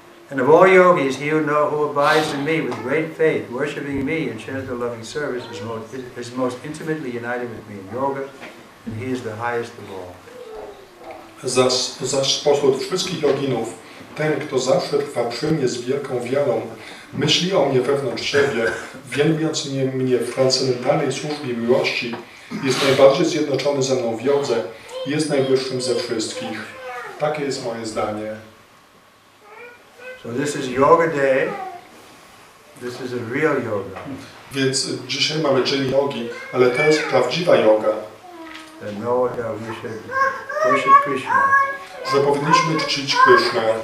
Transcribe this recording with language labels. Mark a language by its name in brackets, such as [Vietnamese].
[English] And of all yogis, he who abides in me with great faith, worshipping me in charitable loving service, is most intimately united with me in yoga, and he is the highest of all. [Polish] Zaś spośród wszystkich joginów, ten, kto zawsze trwa przy mnie z wielką wiarą, myśli o mnie wewnątrz siebie, wielbiąc mnie w transcendentalnej służbie miłości, jest najbardziej zjednoczony ze mną w jodze i jest najwyższym ze wszystkich. Takie jest moje zdanie. [English] So this is yoga day. This is a real yoga. [Polish] Więc dzisiaj mamy dzień jogi, ale to jest prawdziwa yoga. [English] And know that we should worship Krishna. [Polish] Że powinniśmy czcić Krishnę.